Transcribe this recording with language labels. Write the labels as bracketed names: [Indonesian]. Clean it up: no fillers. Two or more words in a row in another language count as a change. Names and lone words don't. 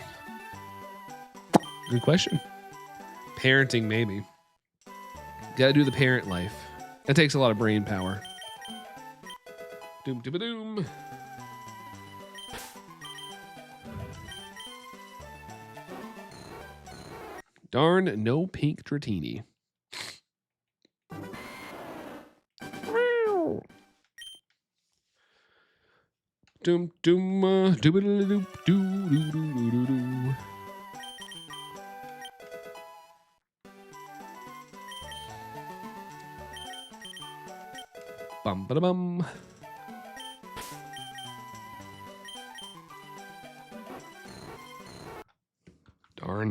[English] Good question. Parenting, maybe. Gotta do the parent life. That takes a lot of brain power. Doom doom doom. Darn, no pink Dratini. Doom doom doop doo doo doo doo doo. Bum ba bum. Darn.